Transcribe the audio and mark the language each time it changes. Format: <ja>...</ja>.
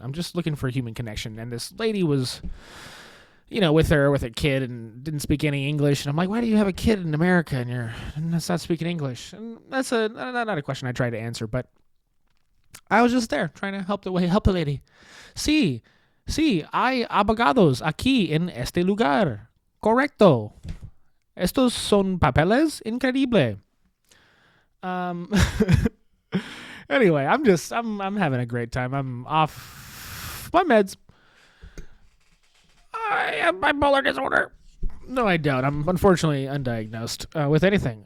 <en>I'm just looking for a human connection. And this lady was, with a kid and didn't speak any English. And I'm like, why do you have a kid in America and that's not speaking English? And that's not a question I tried to answer, but I was just there trying to help the lady.</en> <es>Sí, hay abogados aquí en este lugar. Correcto. Estos son papeles increíble.</es> <en>Anyway, I'm having a great time. I'm off my meds. I have bipolar disorder. No, I don't. I'm unfortunately undiagnosed with anything.</en>